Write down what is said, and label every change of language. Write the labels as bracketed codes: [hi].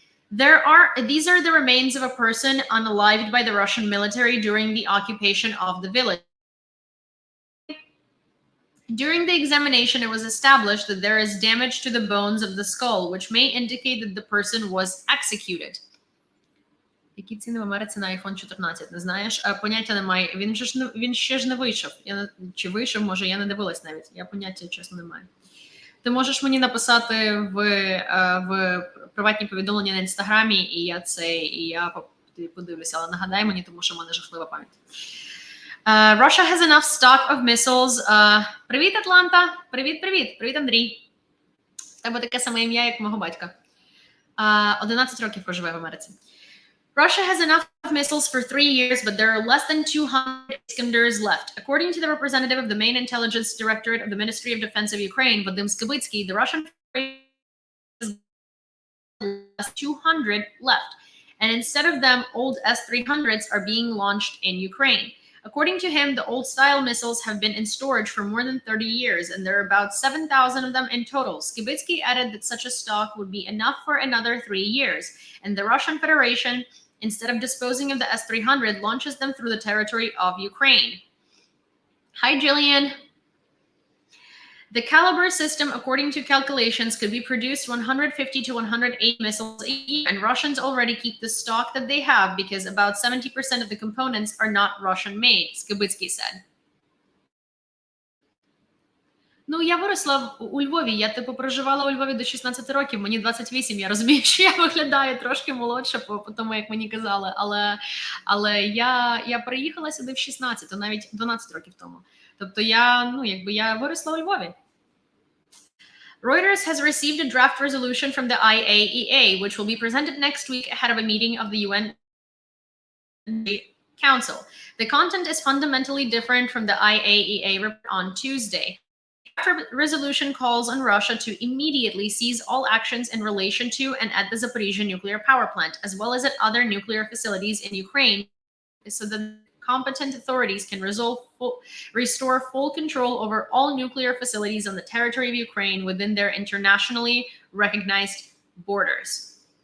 [en] These are the remains of a person unalived by the Russian military during the occupation of the village. During the examination, it was established that there is damage to the bones of the skull, which may indicate that the person was executed. [uk] Які ціни в Америці на iPhone 14? Не знаєш? Поняття немає. Він ще ж не вийшов. Чи вийшов, може, я не дивилась навіть. Я поняття, чесно, не маю. Ти можеш мені написати в приватні повідомлення на Інстаграмі, і я подивлюся, але нагадай мені, тому що в мене жахлива пам'ять. [en] Russia has enough stock of missiles. [uk] Привіт, Атланта! Привіт, Андрій. В тебе таке саме ім'я, як мого батька. 11 років проживе в Америці. [en] Russia has enough missiles for 3 years, but there are less than 200 Iskanders left. According to the representative of the main intelligence directorate of the Ministry of Defense of Ukraine, Vadim Skibitsky, the Russian has 200 left. And instead of them, old S-300s are being launched in Ukraine. According to him, the old-style missiles have been in storage for more than 30 years, and there are about 7,000 of them in total. Skibitsky added that such a stock would be enough for another 3 years, and the Russian Federation, instead of disposing of the S-300, launches them through the territory of Ukraine. Hi, Jillian. The Caliber system, according to calculations, could be produced 150 to 108 missiles a year, and Russians already keep the stock that they have because about 70% of the components are not Russian-made, Skibitsky said. [uk] Ну, я виросла у Львові, я проживала у Львові до 16 років, мені 28, я розумію, що я виглядаю трошки молодше по тому, як мені казали, але я приїхала сюди в 16, навіть 12 років тому. Тобто я виросла у Львові. [en] Reuters has received a draft resolution from the IAEA, which will be presented next week ahead of a meeting of the UN Council. The content is fundamentally different from the IAEA report on Tuesday. The resolution calls on Russia to immediately cease all actions in relation to and at the Zaporizhzhia nuclear power plant, as well as at other nuclear facilities in Ukraine, so that competent authorities can restore full control over all nuclear facilities on the territory of Ukraine within their internationally recognized borders.